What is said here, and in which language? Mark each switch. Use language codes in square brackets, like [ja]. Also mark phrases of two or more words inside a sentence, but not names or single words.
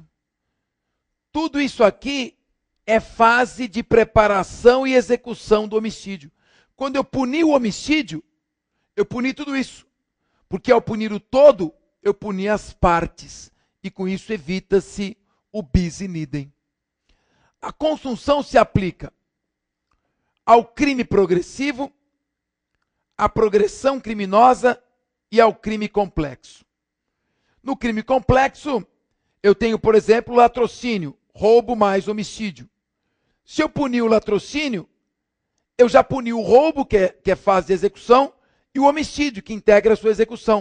[pt] Tudo isso aqui é fase de preparação e execução do homicídio. Quando eu puni o homicídio, eu puni tudo isso. Porque ao punir o todo, eu puni as partes. E com isso evita-se o [la] bis in idem. [pt] A consunção se aplica ao crime progressivo, à progressão criminosa e ao crime complexo. No crime complexo, eu tenho, por exemplo, latrocínio, roubo mais homicídio. Se eu punir o latrocínio, eu já puni o roubo, que é fase de execução, e o homicídio, que integra a sua execução.